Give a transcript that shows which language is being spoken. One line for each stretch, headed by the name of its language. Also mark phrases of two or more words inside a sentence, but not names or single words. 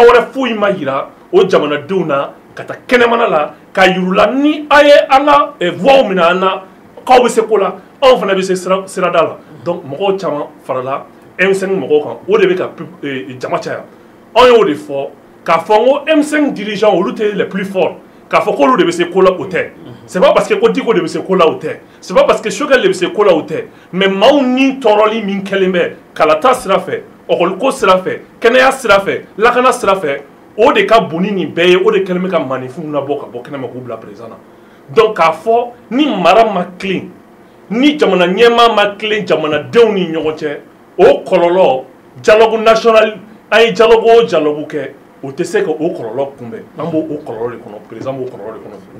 Bambara: wɛrɛ foyi ma yira o jamanadenw na ka taa kɛnɛmana la ka yirula ni a ye an ka voix minɛ an na k'aw bɛ se ko la anw fana bɛ se sirada la donc mɔgɔw caman farala M5 mɔgɔw kan o de bɛ ka jama caya anw y'o de fɔ k'a fɔ ko M5 dirigeants olu tɛ
French: les plus forts
Bambara: k'a fɔ k'olu de bɛ se ko la o tɛ
French: c'est pas parce que
Bambara: ko Diko de bɛ se ko la o tɛ
French: c'est pas parce que
Bambara: Choguel de bɛ se ko la o tɛ mais maaw ni tɔɔrɔli min kɛlen bɛ kalata sira fɛ ɔkɔliko sira fɛ kɛnɛya sira fɛ lakana sira fɛ o de ka bon ni nin bɛɛ ye o de kɛlen bɛ ka maninfinw labɔ ka bɔ kɛnɛma k'u bila président na donc k'a fɔ ni mara ma tilen ni jamana ɲɛmaa ma tilen jamanadenw ni ɲɔgɔn cɛ o kɔlɔlɔ
French: dialogue national
Bambara: an ye dialogue o dialogue kɛ o tɛ se ka o kɔlɔlɔ kunbɛn an b'o kɔlɔlɔ de kɔnɔ président b'o kɔlɔlɔ de kɔnɔ.